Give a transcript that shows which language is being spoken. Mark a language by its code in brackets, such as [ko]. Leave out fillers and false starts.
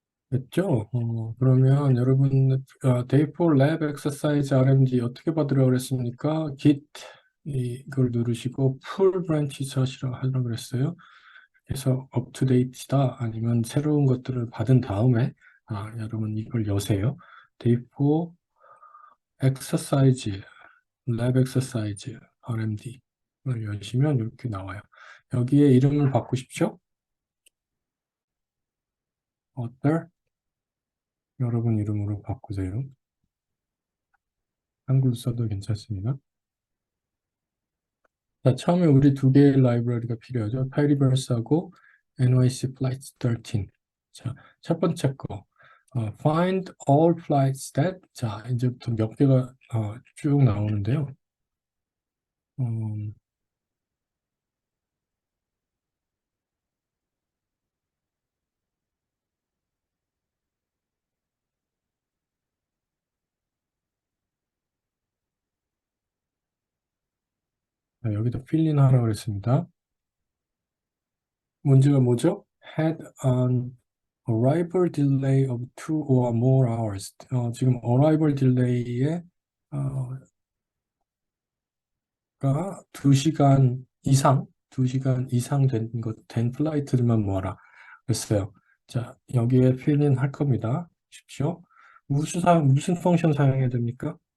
[ko] 됐죠? 그러면 여러분 Day 4 Lab Exercise RMD 어떻게 받으라고 그랬습니까? Git 이걸 누르시고 Full Branch 하라고 그랬어요. 그래서 up to date이다 아니면 새로운 것들을 받은 다음에 여러분 이걸 여세요. Day 4 Exercise Lab Exercise RMD를 여시면 이렇게 나와요. 여기에 이름을 바꾸십시오. author 여러분 이름으로 바꾸세요. 한글 써도 괜찮습니다. 자, 처음에 우리 두 개의 라이브러리가 필요하죠. 파이리버스하고 NYC Flight 13. 자, 첫 번째 거. [en] Find all flights that. [ko] 자, 이제부터 몇 개가 쭉 나오는데요. 음, 여기다 필린 하라고 그랬습니다. 문제가 뭐죠? [en] Had an arrival delay of 2 or more hours. [ko] 지금 arrival delay에 가 2시간 이상, 2시간 이상 된 플라이트들만 모아라. 그랬어요. 자, 여기에 필인 할 겁니다. 보십시오. 무슨 펑션 사용해야 됩니까?